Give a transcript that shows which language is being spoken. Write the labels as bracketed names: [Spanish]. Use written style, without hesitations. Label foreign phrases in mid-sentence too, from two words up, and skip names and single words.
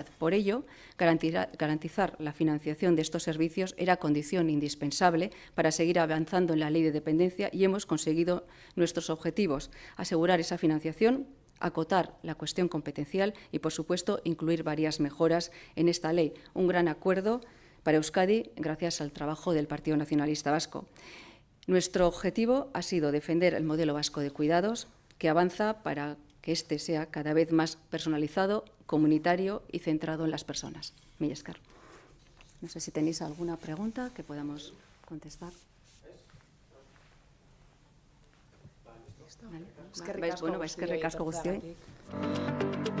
[Spanish] Por ello, garantizar la financiación de estos servicios era condición indispensable para seguir avanzando en la ley de dependencia y hemos conseguido nuestros objetivos: asegurar esa financiación, acotar la cuestión competencial y, por supuesto, incluir varias mejoras en esta ley. Un gran acuerdo para Euskadi gracias al trabajo del Partido Nacionalista Vasco. Nuestro objetivo ha sido defender el modelo vasco de cuidados, que avanza para que éste sea cada vez más personalizado, comunitario y centrado en las personas. [Basque] Mila esker. [Spanish] No sé si tenéis alguna pregunta que podamos contestar. Vale. [Basque] Eskerrik asko guztioi.